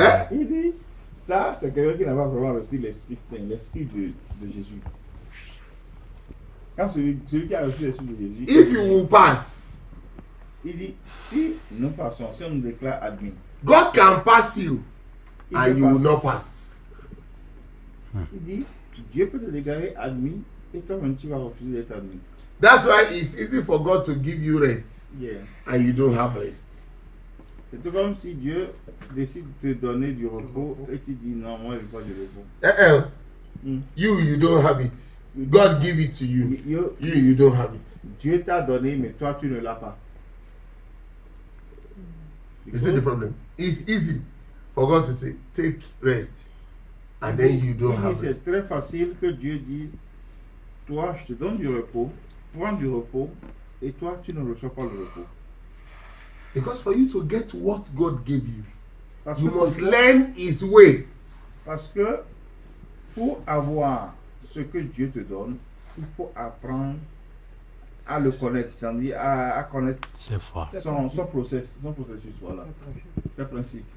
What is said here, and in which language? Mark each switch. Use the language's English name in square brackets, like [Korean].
[French] Il dit, ça, c'est quelqu'un qui n'a pas vraiment reçu l'Esprit Saint, l'Esprit de Jésus. Quand celui qui a reçu l'Esprit de Jésus, [English] if you will pass, [French] il dit, si nous passons, si on nous déclare admis, [English] God can pass you and you will not pass. [French] Il dit, Dieu peut te déclarer admis et toi-même tu vas refuser d'être admis. [English] That's why it's easy for God to give you rest, and you don't have rest. [French] C'est tout comme si Dieu décide de te donner du repos et tu dis non, moi je veux pas du repos. [English] You don't have it. God give it to you. You don't have it. [French] Dieu t'a donné, mais toi tu ne l'as pas. [English] You see the problem? It's easy for God to say, take rest, and then you don't have rest. [French] C'est très facile que Dieu dise, toi je te donne du repos, prends du repos, et toi tu ne reçois pas le repos. [English] Because for you to get what God gave you, you must learn His way. [French] Parce que pour avoir ce que Dieu te donne, il faut apprendre à le connaître, c'est-à-dire à connaître son processus, voilà, ses principes.